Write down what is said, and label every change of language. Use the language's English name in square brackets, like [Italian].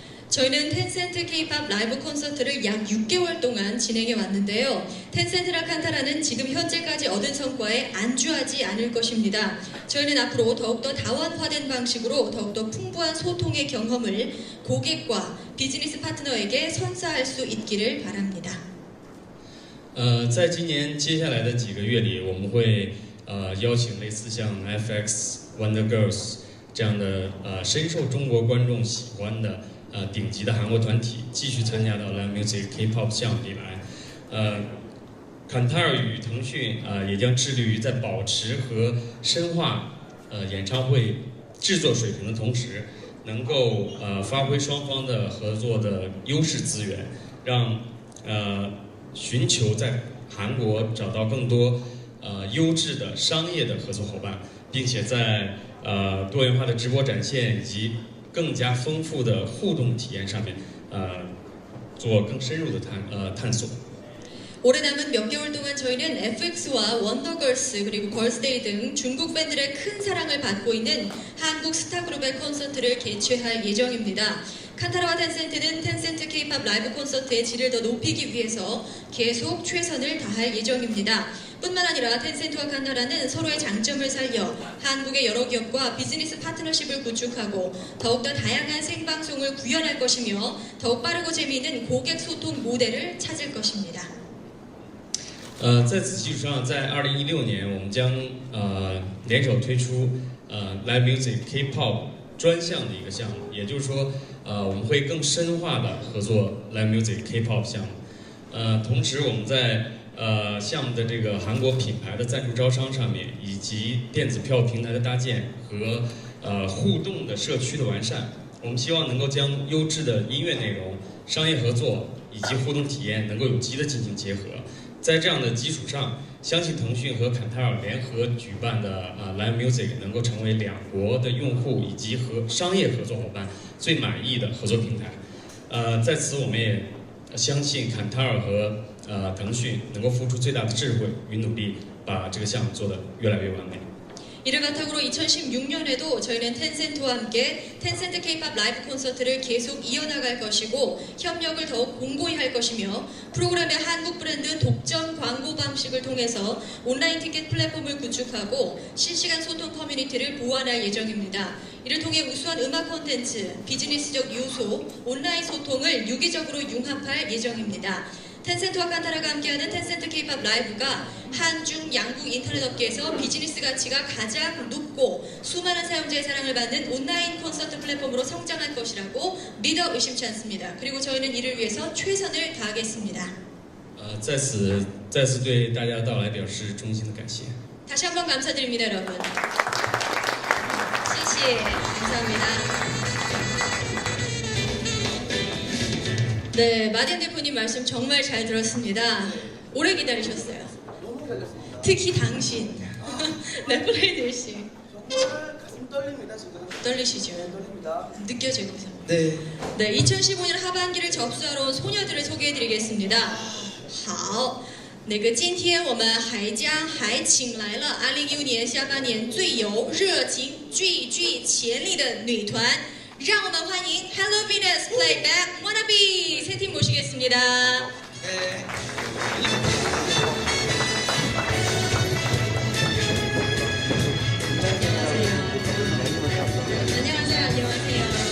[Korean] 저희는 텐센트 K-pop 라이브 콘서트를 약 6개월 동안 진행해 왔는데요. 텐센트라 칸타라는 지금 현재까지 얻은 성과에 안주하지 않을 것입니다. 저희는 앞으로 더욱더 다원화된 방식으로 더욱더 풍부한 소통의 경험을 고객과 비즈니스 파트너에게 선사할 수 있기를 바랍니다. [Chinese] 在今年接下来的几个月里，我们会邀请类似像 FX、Wonder Girls 这样的深受中国观众喜欢的。顶级的韩国团体继续参加到 Live Music K-pop 项目里来，坎塔尔与腾讯也将致力于在保持和深化演唱会制作水平的同时，能够发挥双方的合作的优势资源，让寻求在韩国找到更多优质的商业的合作伙伴，并且在多元化的直播展现以及 更加丰富的互动体验上面，做更深入的探索。 [Korean] 올해 남은 몇 개월 동안 저희는 FX와 원더걸스 그리고 걸스데이 등 중국 팬들의 큰 사랑을 받고 있는 한국 스타그룹의 콘서트를 개최할 예정입니다. 칸타라와 텐센트는 텐센트 K-pop 라이브 콘서트의 질을 더 높이기 위해서 계속 최선을 다할 예정입니다. 뿐만 아니라 텐센트와 칸타라는 서로의 장점을 살려 한국의 여러 기업과 비즈니스 파트너십을 구축하고 더욱더 다양한 생방송을 구현할 것이며 더욱 빠르고 재미있는 고객 소통 모델을 찾을 것입니다. [Chinese] 在此基础上，在2016年，我们将联手推出Live Music K-pop 专项的一个项目，也就是说，我们会更深化的合作 Live Music K-pop 项目。同时，我们在项目的这个韩国品牌的赞助招商上面，以及电子票平台的搭建和互动的社区的完善，我们希望能够将优质的音乐内容、商业合作以及互动体验能够有机的进行结合。在这样的基础上，相信腾讯和坎塔尔联合举办的Live Music 能够成为两国的用户以及和商业合作伙伴最满意的合作平台。在此，我们也相信坎塔尔和腾讯能够付出最大的智慧与努力，把这个项目做得越来越完美。 [Korean] 이를 바탕으로 2016년에도 저희는 텐센트와 함께 텐센트 K-pop 라이브 콘서트를 계속 이어나갈 것이고 협력을 더욱 공고히 할 것이며 프로그램의 한국 브랜드 독점 광고 방식을 통해서 온라인 티켓 플랫폼을 구축하고 실시간 소통 커뮤니티를 보완할 예정입니다. 이를 통해 우수한 음악 콘텐츠, 비즈니스적 요소, 온라인 소통을 유기적으로 융합할 예정입니다. 텐센트와 칸타라가 함께하는 텐센트 K-pop 라이브가 한중 양국 인터넷 업계에서 비즈니스 가치가 가장 높고 수많은 사용자의 사랑을 받는 온라인 콘서트 플랫폼으로 성장할 것이라고 믿어 의심치 않습니다. 그리고 저희는 이를 위해서 최선을 다하겠습니다. [Chinese] 在此对大家的到来表示衷心的感谢。 [Korean] 다시 한번 감사드립니다, 여러분. [Chinese] 谢谢. [Korean] 감사합니다. 네, 마덴 대표님 말씀 정말 잘 들었습니다. 오래 기다리셨어요. 너무 잘했습니다. 특히 당신. 네, 플레이들 씨. 정말 가슴 떨립니다 지금. 떨리시죠? 네, 떨립니다. 느껴지고요. 네. 네, 2015년 하반기를 접수하러 온 소녀들을 소개해드리겠습니다. [Chinese] 好，那个今天我们还请来了2015年下半年最有热情、最具潜力的女团。让我们欢迎 Hello Venus Playback Wannabe [Korean] 세 팀 모시겠습니다. 네. 안녕하세요. 안녕하세요.